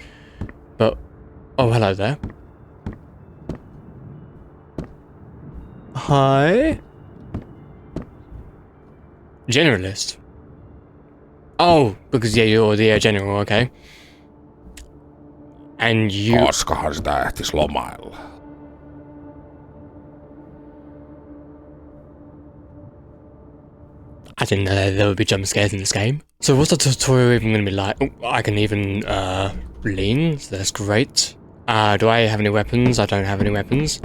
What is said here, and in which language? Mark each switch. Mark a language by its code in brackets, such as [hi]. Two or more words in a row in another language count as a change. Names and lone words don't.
[en] But, oh, hello there. Hi. Generalist. Oh, because yeah, you're the general, okay. And you... [fi] Koskahan sitä ehtis lomailla? [en] I didn't know that there would be jump scares in this game. So what's the tutorial even going to be like? Oh, I can even lean, so that's great. Do I have any weapons? I don't have any weapons.